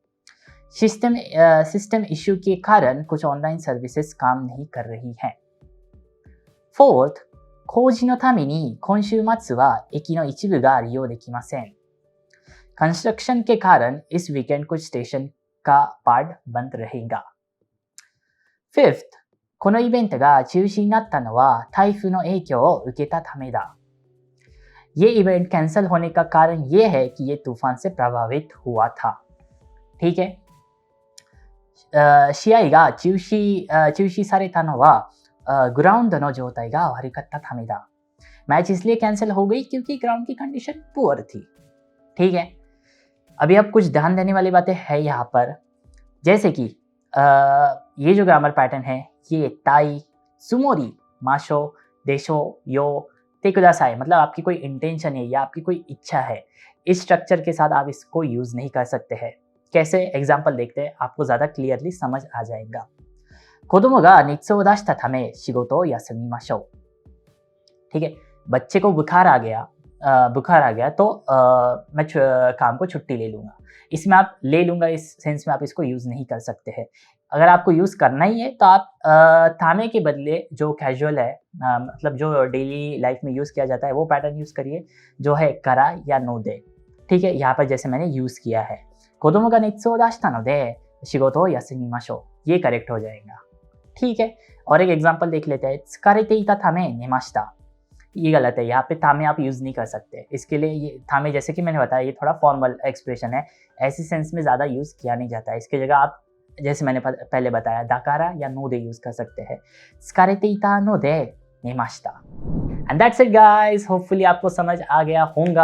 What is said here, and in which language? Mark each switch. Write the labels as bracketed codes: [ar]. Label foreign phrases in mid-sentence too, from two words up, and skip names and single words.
[hi] सिस्टम इश्यू के कारण कुछ [en] online services [hi] काम नहीं कर रही हैं। [ja] फोर्थ, 工事のために今週末は駅の一部が利用できません. [hi] कंस्ट्रक्शन के कारण इस वीकेंड कुछ स्टेशन का पार्ट बंद रहेगा। फिफ्थ, [ja] このイベントが中止になったのは台風の影響を受けたためだ。 [hi] ये इवेंट कैंसिल होने का कारण ये है कि ये तूफान से प्रभावित हुआ था, ठीक है। [ja] 試合が中止されたのはグラウンドの状態が悪かったためだ। [hi] मैच इसलिए कैंसिल हो गई क्योंकि ग्राउंड की कंडीशन पुअर थी, ठीक है। अभी अब कुछ ध्यान देने वाली बातें हैं यहाँ पर, जैसे कि ये जो ग्रामर पैटर्न है ये [ja] たい、つもり、ましょう、でしょう、よ、てください, [hi] मतलब आपकी कोई इंटेंशन है या आपकी कोई इच्छा है, इस स्ट्रक्चर के साथ आप इसको यूज़ नहीं कर सकते हैं। कैसे? एग्जाम्पल देखते हैं, आपको ज़्यादा क्लियरली समझ आ जाएगा। [ja] 子供が熱を出したため仕事を休みましょう, [hi] ठीक है। बच्चे को बुखार आ गया तो मैं काम को छुट्टी ले लूँगा। इसमें आप ले लूँगा इस सेंस में आप इसको यूज़ नहीं कर सकते हैं। अगर आपको यूज़ करना ही है तो आप थामे के बदले जो कैजुअल है, मतलब जो [en] daily life [hi] में यूज़ किया जाता है वो पैटर्न यूज़ करिए, जो है करा या नोदे, ठीक है। यहाँ पर जैसे मैंने यूज़ किया है, [ja] 子供が熱を出したので仕事を休みましょう, [hi] ये करेक्ट हो जाएगा, ठीक है। और एक एग्जांपल देख लेते हैं। [ja] 疲れていたため寝ました, [hi] ये गलत है, यहाँ पे थामे आप यूज़ नहीं कर सकते। इसके लिए ये थामे, जैसे कि मैंने बताया, ये थोड़ा [en] formal expression [hi] है, ऐसी सेंस में ज़्यादा यूज़ किया नहीं जाता है। इसकी जगह आप, जैसे मैंने पहले बताया, दाकारा या नो दे यूज़ कर सकते हैं। [ja] 疲れていたので寝ました. [en] and that's it guys, [hi] होपफुली आपको समझ आ गया होगा।